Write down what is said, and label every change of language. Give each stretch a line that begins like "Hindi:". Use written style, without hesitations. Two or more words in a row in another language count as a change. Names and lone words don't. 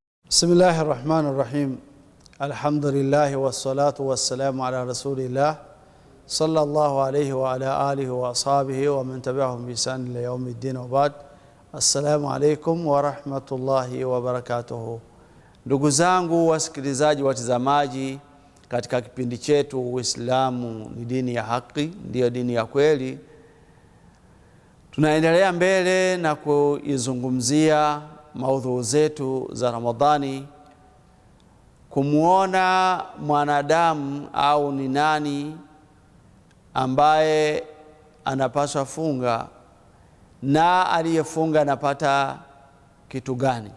Arabic: بسم الله الرحمن الرحيم. الحمد لله والصلاة والسلام على رسول الله صلى الله عليه وعلى آله وأصحابه ومن تبعهم بإحسان إلى يوم الدين وبعد. السلام عليكم ورحمة الله وبركاته.
Swahili: Ndugu zangu wasikilizaji watazamaji, katika kipindi chetu Uislamu ni dini ya haki, ndio dini ya kweli, tunaendelea mbele na kuizungumzia maudhui zetu za Ramadhani, kumuona mwanadamu au ni nani ambaye anapaswa funga na aliyefunga anapata kitu gani.